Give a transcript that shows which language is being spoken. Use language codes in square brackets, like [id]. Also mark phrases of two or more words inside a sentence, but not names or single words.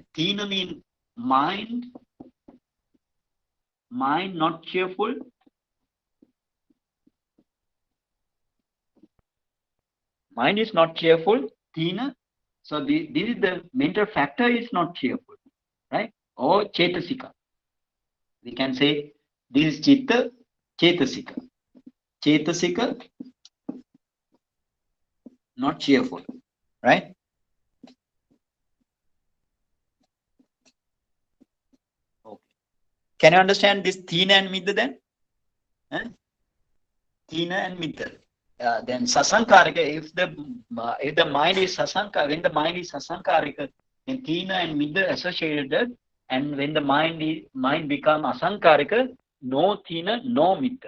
[en] Thina means mind not cheerful. Mind is not cheerful, thina. So this is the mental factor is not cheerful, right? Or chetasika. We can say this is [pi] chitta, chetasika. [en] Chetasika, not cheerful, right? Okay. Can you understand this thina and midda then? Thina and midda. Then sasankarika, if the mind is sasankarika, when the mind is sasankarika, then thina and midda associated, and when the mind become asankarika, no thina, no midda.